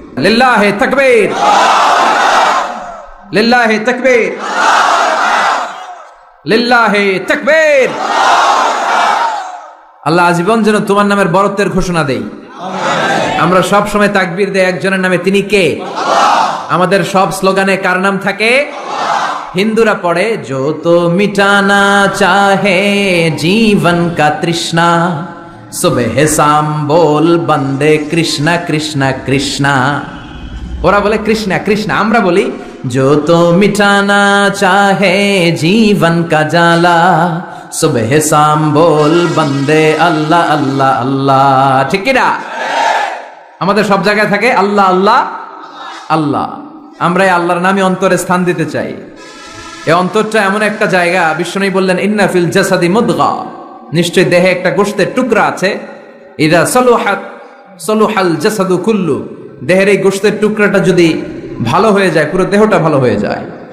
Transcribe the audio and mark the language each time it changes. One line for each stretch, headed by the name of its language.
Bangla: লিল্লাহে তাকবীর, লিল্লাহে তাকবীর, লিল্লাহে তাকবীর। আল্লাহ আজীবন যেন তোমার নামের বরত্বের ঘোষণা দেই। আমরা সব সময় তাকবীর দেই একজনের নামে, তিনি কে? আমাদের সব স্লোগানে কার নাম থাকে? হিন্দুরা পড়ে
Hindi: जो तो मिटाना चाहे जीवन का तृष्णा सुबह शाम बोल बंदे कृष्णा कृष्णा कृष्णा।
Bangla: ওরা বলে কৃষ্ণা কৃষ্ণা, আমরা বলি
Hindi: जो तो मिटाना चाहे जीवन का जाला सुबह शाम बोल बंदे अल्लाह अल्लाह अल्लाह।
Bangla: ঠিক কি না? আমাদের সব জায়গায় থাকে আল্লাহ আল্লাহ আল্লাহ। আমরা এই আল্লাহর নামে অন্তরে স্থান দিতে চাই। এই অন্তরটা এমন একটা জায়গা, বিষ্ণু বললেন
Arabic: ইন্না ফিল জাসাদি মুদগা,
Bangla: নিশ্চয় দেহে একটা গোশতের টুকরা আছে।
Arabic: ইদা সলুহাত সলুহাল জাসাদু কুল্লু,
Bangla: দেহের এই গোশতের টুকরাটা যদি ভালো হয়ে যায় পুরো দেহটা ভালো হয়ে যায়।